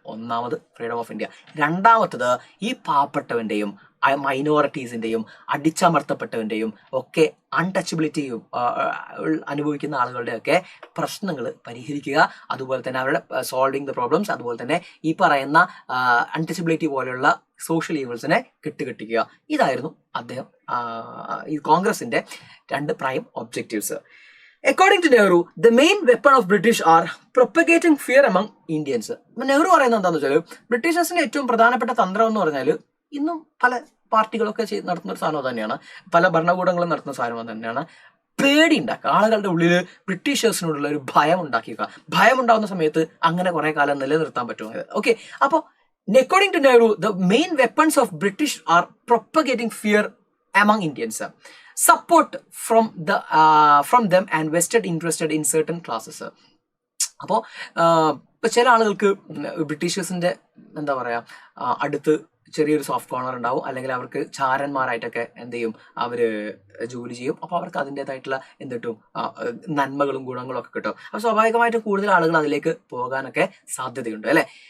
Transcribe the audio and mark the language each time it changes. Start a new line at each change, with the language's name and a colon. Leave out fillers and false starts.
Malayalam: ഒന്നാമത് freedom of India. രണ്ടാമത്തത് ഈ പാവപ്പെട്ടവന്റെയും മൈനോറിറ്റീസിന്റെയും അടിച്ചമർത്തപ്പെട്ടവന്റെയും ഒക്കെ അൺടച്ചബിലിറ്റി അനുഭവിക്കുന്ന ആളുകളുടെ ഒക്കെ പ്രശ്നങ്ങൾ പരിഹരിക്കുക. അതുപോലെ തന്നെ അവരുടെ
English: solving the problems,
Malayalam: അതുപോലെ തന്നെ ഈ പറയുന്ന അൺടച്ചബിലിറ്റി പോലെയുള്ള സോഷ്യൽ ഈവൽസിനെ കെട്ടുകെട്ടിക്കുക. ഇതായിരുന്നു അദ്ദേഹം ഈ കോൺഗ്രസിന്റെ 2 prime objectives.
English: According to Nehru, the main weapon of British are propagating fear among Indians.
Malayalam: Nehru പറയുന്നത് എന്താണെന്ന് വെച്ചാൽ, ബ്രിട്ടീഷേഴ്സിന്റെ ഏറ്റവും പ്രധാനപ്പെട്ട തന്ത്രം എന്ന് പറഞ്ഞാൽ ഇന്നും പല പാർട്ടികളൊക്കെ നടത്തുന്ന ഒരു സാധനം തന്നെയാണ്, പല ഭരണകൂടങ്ങളും നടത്തുന്ന സാധനം തന്നെയാണ്, പേടി ഉണ്ടാക്കുക. ആളുകളുടെ ഉള്ളിൽ ബ്രിട്ടീഷേഴ്സിനോടുള്ള ഒരു ഭയം ഉണ്ടാക്കിക്കുക. ഭയം ഉണ്ടാകുന്ന സമയത്ത് അങ്ങനെ കുറെ കാലം നിലനിർത്താൻ പറ്റും. ഓക്കെ, അപ്പോൾ
English: according to Nehru, the main weapons of British are propagating fear among Indians, support from them and vested interested in certain classes.
Malayalam: അപ്പോൾ ഇപ്പൊ ചില ആളുകൾക്ക് ബ്രിട്ടീഷേഴ്സിന്റെ എന്താ പറയാ അടുത്ത് ചെറിയൊരു സോഫ്റ്റ് കോർണർ ഉണ്ടാവും, അല്ലെങ്കിൽ അവർക്ക് ചാരന്മാരായിട്ടൊക്കെ എന്ത് ചെയ്യും, അവര് ജോലി ചെയ്യും. അപ്പൊ അവർക്ക് അതിൻ്റെതായിട്ടുള്ള എന്ത് കിട്ടും, നന്മകളും ഗുണങ്ങളും ഒക്കെ കിട്ടും. അപ്പൊ സ്വാഭാവികമായിട്ടും കൂടുതൽ ആളുകൾ അതിലേക്ക് പോകാനൊക്കെ സാധ്യതയുണ്ട് അല്ലെ.